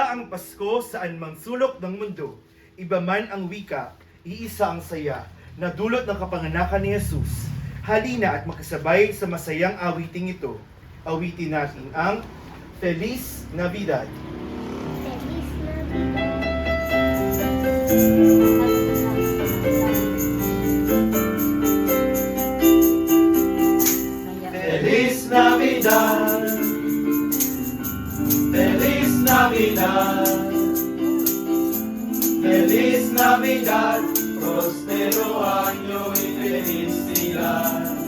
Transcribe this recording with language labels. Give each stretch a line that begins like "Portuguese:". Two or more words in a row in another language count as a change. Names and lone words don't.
Filipino: Pasko saan mang sulok ng mundo. Iba man ang wika, iisa ang saya, na dulot ng kapanganakan ni Jesus. Halina at makasabay sa masayang awiting ito. Awitin natin ang Feliz Navidad.
Spanish: Feliz Navidad. Feliz Navidad, Feliz Navidad, Feliz Navidad, próspero año y felicidad.